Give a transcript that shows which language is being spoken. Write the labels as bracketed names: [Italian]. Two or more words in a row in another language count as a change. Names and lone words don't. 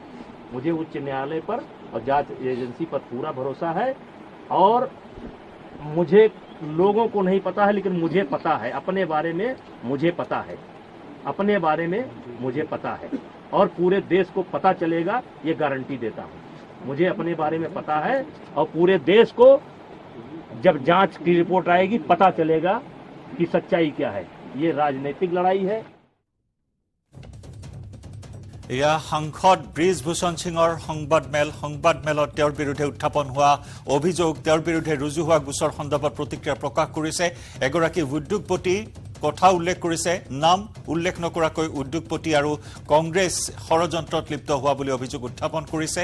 [Hindi] मुझे उच्च न्यायालय पर और जांच एजेंसी पर पूरा भरोसा है और मुझे लोगों को नहीं पता है लेकिन मुझे पता है, अपने बारे में मुझे पता है, अपने बारे में मुझे पता है और पूरे देश को पता चलेगा, ये गारंटी देता हूँ। मुझे अपने बारे में पता है और पूरे देश को जब जांच की रिपोर्ट आएगी पता चलेगा कि सच्चाई क्या है। ये राजनीतिक लड़ाई है। [Assamese] এয়া সাংসদ ব্ৰিজভূষণ সিঙৰ সংবাদমেলত তেওঁৰ বিৰুদ্ধে উত্থাপন হোৱা অভিযোগ, তেওঁৰ বিৰুদ্ধে ৰুজু হোৱা গোচৰ সন্দৰ্ভত প্ৰতিক্ৰিয়া প্ৰকাশ কৰিছে এগৰাকী উদ্যোগপতি। কথা উল্লেখ কৰিছে, নাম উল্লেখ নকৰাকৈ উদ্যোগপতি আৰু কংগ্ৰেছ ষড়যন্ত্ৰত লিপ্ত হোৱা বুলি অভিযোগ উত্থাপন কৰিছে।